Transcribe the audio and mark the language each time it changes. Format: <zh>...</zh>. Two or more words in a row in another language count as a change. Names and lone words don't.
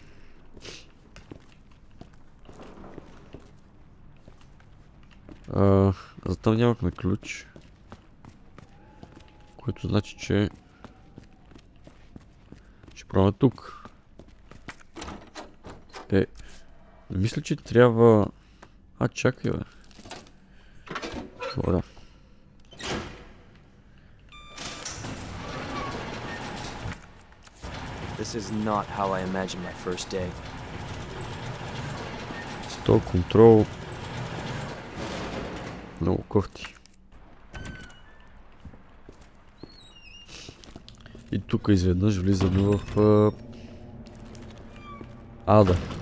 <bg>За там нямахме ключ. Което значи, че ще пробваме тук. Не мисля, че трябва... чакай, бе. Добре.</bg> <en>This is not how I imagined my first day.</en> <bg>Стол контрол. Много кофти. И тук изведнъж влизаме в Ада.</bg>